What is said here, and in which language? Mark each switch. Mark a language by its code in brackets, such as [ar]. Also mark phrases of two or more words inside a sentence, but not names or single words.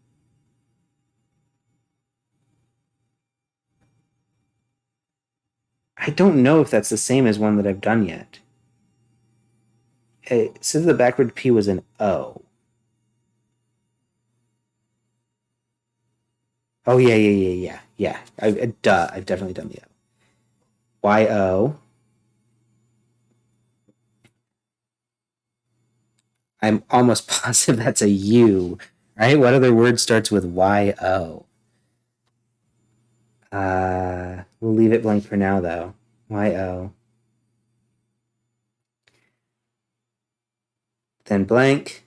[en] I don't know if that's the same as one that I've done yet. It says the backward P was an O. Oh, yeah. I've definitely done the O. Y-O. I'm almost positive that's a U, right? What other word starts with Y-O? We'll leave it blank for now, though. Y-O. Then blank.